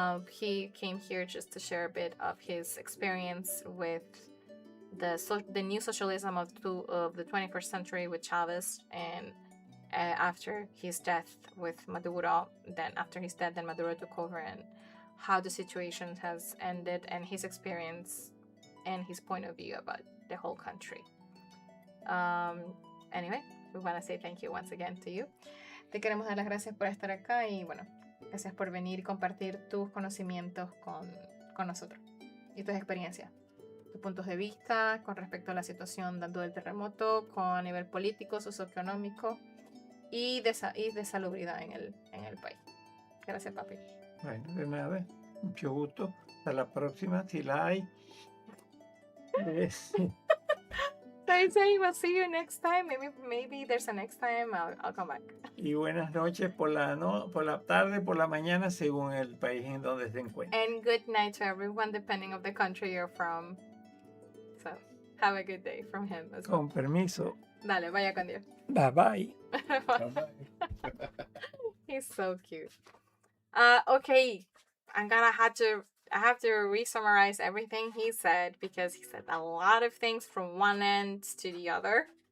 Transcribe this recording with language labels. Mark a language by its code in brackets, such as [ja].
[en] He came here just to share a bit of his experience with the new socialism of the 21st century with Chavez, and after his death with Maduro, then Maduro took over, and how the situation has ended, and his experience and his point of view about the whole country. Anyway, we want to say thank you once again to you. [es] Te queremos dar las gracias por estar acá y bueno, gracias por venir y compartir tus conocimientos con nosotros y tus experiencias. Tus puntos de vista con respecto a la situación tanto del terremoto, con a nivel político, socioeconómico y de salubridad en el país. Gracias, papi. Bueno, de nada, mucho gusto. Hasta la próxima, si la hay. [en] I say we'll see you next time. Maybe there's a next time. I'll come back. [es] Y buenas noches por la tarde, por la mañana, según el país en donde se encuentre. [en] And good night to everyone, depending of the country you're from. So, have a good day from him as well. [es] Con permiso. Dale, vaya con Dios. [en] Bye bye. He's so cute. Okay, I have to re-summarize everything he said, because he said a lot of things from one end to the other.